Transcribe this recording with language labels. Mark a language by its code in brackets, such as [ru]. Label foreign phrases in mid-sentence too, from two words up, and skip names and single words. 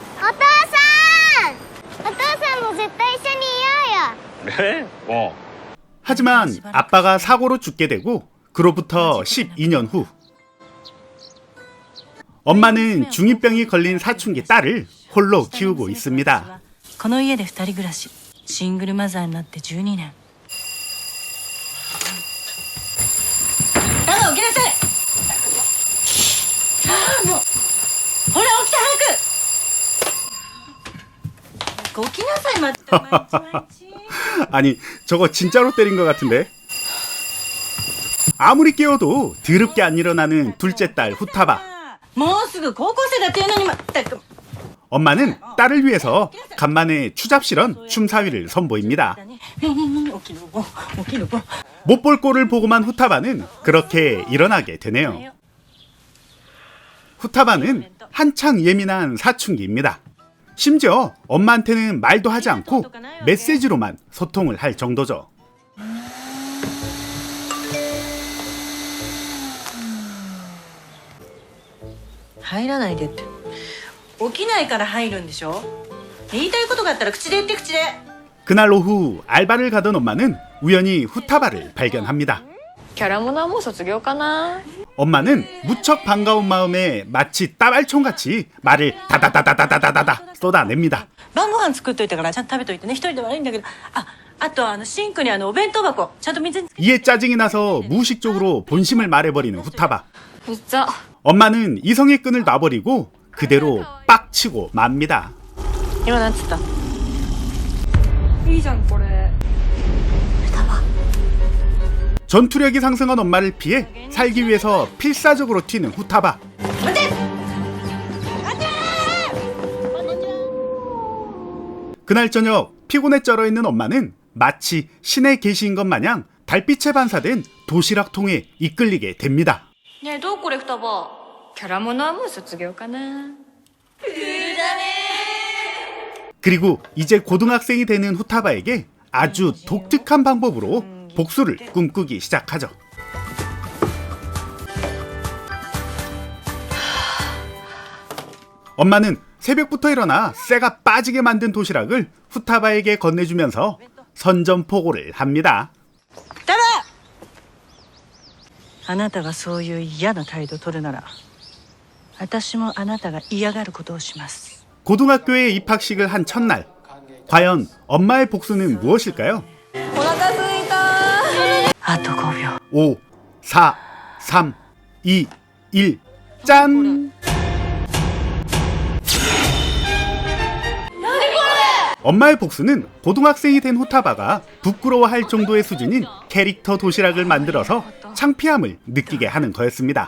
[ko] 하지만 아빠가 사고로 죽게 되고 그로부터 12년 후 엄마는 중2병이 걸린 사춘기 딸을 홀로 키우고 있습니다. [ja] この家で二人暮らし、シングルマザーになって12年。起きなさい。もうほら起きた早く。起きなさいまた毎日。 [ko] 아니 저거 진짜로 때린 것 같은데. 아무리 깨워도 더럽게 안 일어나는 둘째 딸 후타바. [ja] もうすぐ高校生だっていうのにまったく。 [ko] 엄마는 딸을 위해서 간만에 추잡스런 춤사위를 선보입니다. 못 볼 꼴을 보고만 후타바는 그렇게 일어나게 되네요. 후타바는 한창 예민한 사춘기입니다. 심지어 엄마한테는 말도 하지 않고 메시지로만 소통을 할 정도죠. [ja] 入らないでって。起きないから入るんでしょ。言いたいことがあったら口で言って口で。 [ko] 그날 오후 알바를 가던 엄마는 우연히 후타바를 발견합니다. [ja] キャラモナもう卒業かな。 [ko] 엄마는 무척 반가운 마음에 마치 따발총같이 말을 다다다다다다다다 쏟아냅니다. [ja] 晩ご飯作っといたからちゃんと食べといてね。一人で悪いんだけど。あとシンクにお弁当箱ちゃんと水に。 [ko] 이에 짜증이 나서 무의식적으로 본심을 말해버리는 후타바. [ja] うっざ。 [ko] 엄마는 이성의 끈을 놔버리고 그대로 빡치고 맙니다. [ja] 今なんつった。いいじゃんこれ。 [ko] 전투력이 상승한 엄마를 피해 살기 위해서 필사적으로 튀는 후타바. 그날 저녁 피곤에 쩔어있는 엄마는 마치 신의 계시인 것 마냥 달빛에 반사된 도시락통에 이끌리게 됩니다. [ja] ねえどうこれ双葉。キャラモナはもう卒業かな。 [ko] 그리고 이제 고등학생이 되는 후타바에게 아주 독특한 방법으로 복수를 꿈꾸기 시작하죠. 엄마는 새벽부터 일어나 쇠가 빠지게 만든 도시락을 후타바에게 건네주면서 선전포고를 합니다. [ja] あなたがそういう嫌な態度を取るなら、私もあなたが嫌がることをします。 [ko] 고등학교에 입학식을 한 첫날, 과연 엄마의 복수는 무엇일까요? [ja] お腹すいた。あと5秒。 5, 4, 3, 2, 1, [ko] 짠! 엄마의 복수는 고등학생이 된 후타바가 부끄러워할 정도의 수준인 캐릭터 도시락을 만들어서 창피함을 느끼게 하는 거였습니다.